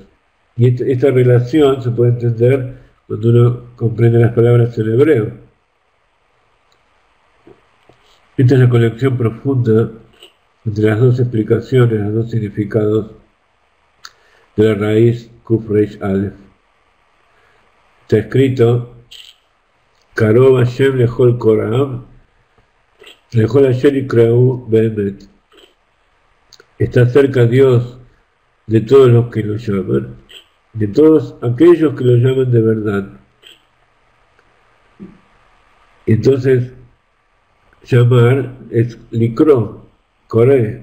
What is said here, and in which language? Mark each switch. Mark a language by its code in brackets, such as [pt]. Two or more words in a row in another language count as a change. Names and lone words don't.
[es] Y esta relación se puede entender cuando uno comprende las palabras en hebreo. Esta es la conexión profunda entre las dos explicaciones, los dos significados de la raíz [he] קוף ריש אלף. [es] Está escrito [he] קרוב השם לכל קוראם לכל השם יקראו באמת. [es] Está cerca Dios de todos los que lo llaman, de todos aquellos que lo llaman de verdad. Entonces, llamar es [he] לקרוא, קורא.